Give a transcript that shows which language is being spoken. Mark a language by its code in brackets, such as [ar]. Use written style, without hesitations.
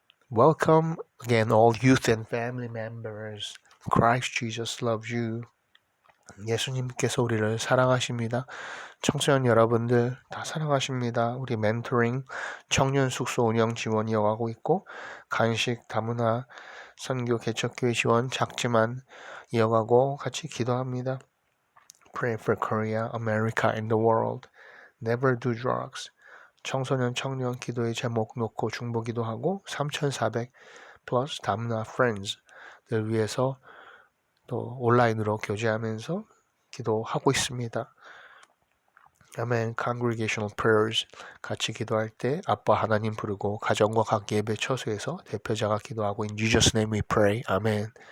[en] Welcome again all youth and family members. Christ Jesus loves you. [ko] 예수님께서 우리를 사랑하십니다. 청소년 여러분들 다 사랑하십니다. 우리 멘토링 청년 숙소 운영 지원 이어가고 있고 간식 다문화 선교 개척교회 지원 작지만 이어가고 같이 기도합니다. [en] Pray for Korea, America and the world. Never do drugs. [ko] 청소년 청년 기도의 제목 놓고 중보 기도하고 3,400 플러스 다문화 friends들 위해서 또 온라인으로 교제하면서 기도하고 있습니다. 아멘. [en] Congregational prayers [ko] 같이 기도할 때 아빠 하나님 부르고 가정과 각 예배 처소에서 대표자가 기도하고 [en] In Jesus' name we pray. [ko] 아멘.